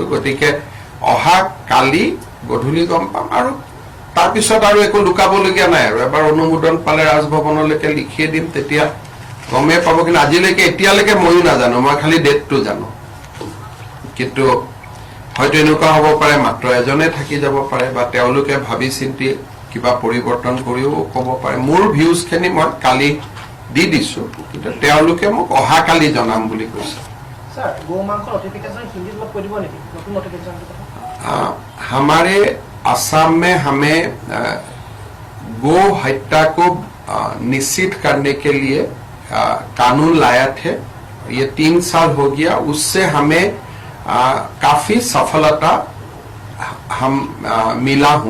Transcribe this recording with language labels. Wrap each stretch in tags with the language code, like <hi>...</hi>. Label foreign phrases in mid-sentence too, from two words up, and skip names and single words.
<as>গতিকে অহা কালি গধূলি গম পাম আৰু তাৰপিছত আৰু একো লুকাবলগীয়া নাই আৰু এবাৰ অনুমোদন পালে ৰাজভৱনলৈকে লিখিয়ে দিম তেতিয়া গমেই পাব কিন্তু আজিলৈকে এতিয়ালৈকে ময়ো নাজানো মই খালি ডেটটো জানো কিন্তু হয়তো এনেকুৱা হ'ব পাৰে মাত্ৰ এজনে থাকি যাব পাৰে বা তেওঁলোকে ভাবি চিন্তি কিবা পৰিৱৰ্তন কৰিও ক'ব পাৰে মোৰ ভিউজখিনি মই কালি দি দিছো কিন্তু তেওঁলোকে মোক অহাকালি জনাম বুলি কৈছে ছাৰ গো মাংস নটিফিকেশ্যন হিন্দীত অলপ কৈ দিব নেকি নতুন নটিফিকেশ্যন</as> <hi>हमारे असम में हमें गो हत्या को निश्चित करने के लिए कानून लाया थे ये 3 साल हो गया उससे हमें काफी सफलता हम मिला हूं</hi>